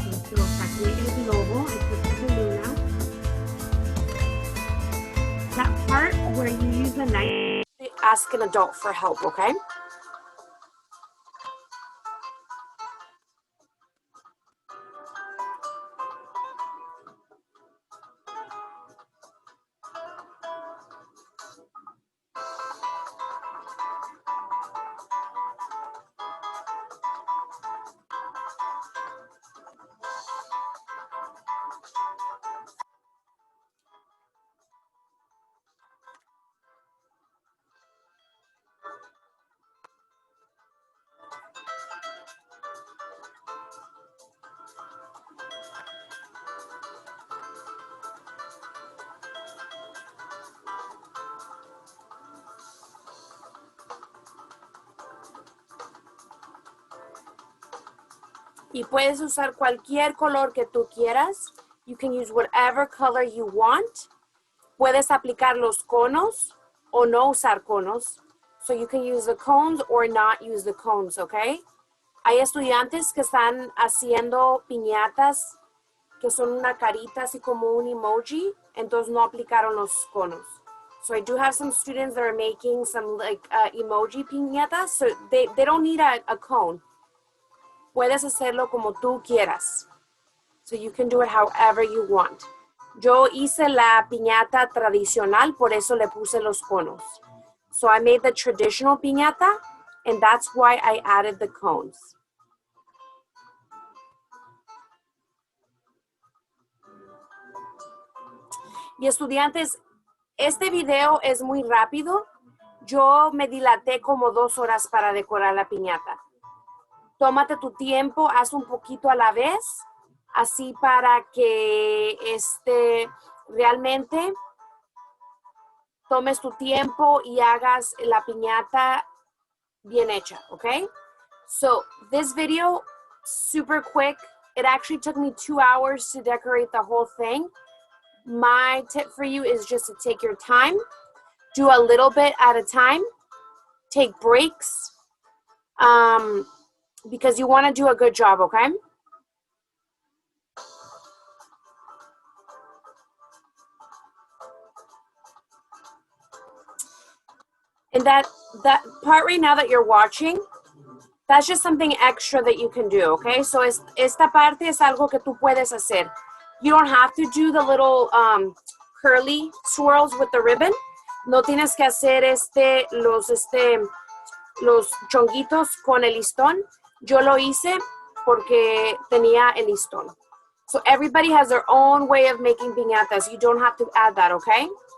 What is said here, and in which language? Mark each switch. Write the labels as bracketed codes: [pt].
[es] So saqué el globo, esta es la luna. [en] That part where you use a knife. Ask an adult for help, okay? [es] Y puedes usar cualquier color que tú quieras. [en] You can use whatever color you want. [es] Puedes aplicar los conos o no usar conos. [en] So you can use the cones or not use the cones, okay? [es] Hay estudiantes que están haciendo piñatas que son una carita así como un emoji, entonces no aplicaron los conos. [en] So I do have some students that are making some like emoji piñatas, so they don't need a cone. [es] Puedes hacerlo como tú quieras. [en] So you can do it however you want. [es] Yo hice la piñata tradicional, por eso le puse los conos. [en] So I made the traditional piñata, and that's why I added the cones. [es] Y estudiantes, este video es muy rápido. Yo me dilaté como 2 horas para decorar la piñata. Tómate tu tiempo, haz un poquito a la vez, así para que realmente tomes tu tiempo y hagas la piñata bien hecha, okay? [en] So this video, super quick. It actually took me 2 hours to decorate the whole thing. My tip for you is just to take your time, do a little bit at a time, take breaks, because you want to do a good job, okay? And that part right now that you're watching, that's just something extra that you can do, okay? [es] So esta parte es algo que tú puedes hacer. [en] You don't have to do the little curly swirls with the ribbon. [es] No tienes que hacer los chonguitos con el listón. Yo lo hice porque tenía el listón. [en] So everybody has their own way of making piñatas. You don't have to add that, okay?